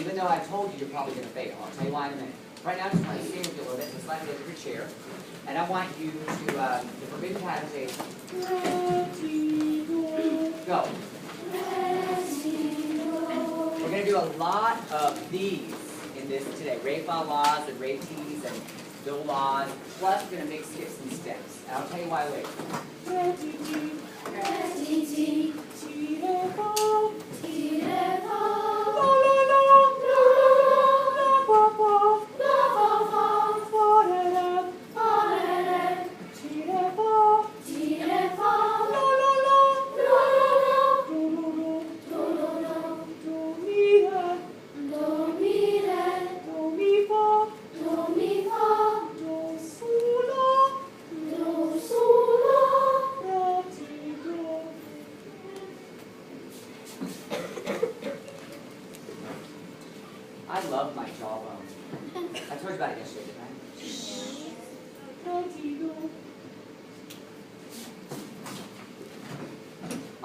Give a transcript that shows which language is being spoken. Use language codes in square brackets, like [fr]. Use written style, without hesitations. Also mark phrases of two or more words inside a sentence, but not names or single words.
[en] Even though I told you you're probably going to fail. I'll tell you why in a minute. Right now, I just want to sing with you a little bit. So slide over your chair. And I want you to, the forbidden pattern is go. We're going to do a lot of these in this today. Re fa la's and re ti's and do la's. Plus, we're going to mix skips and steps. And I'll tell you why later. Re ti ti. Re ti ti. Ti re fa. Ti re fa. La la la. La la la. La fa fa. La fa fa. Fa re re. Fa re re. Ti re fa. Ti re fa. La la la. La la la. Do do do. Do do do. Do mi re. Do mi re. Do mi fa. Do mi fa. Do su la. Do su la. Re ti do. I love my jawbone. I told you about it yesterday, didn't I?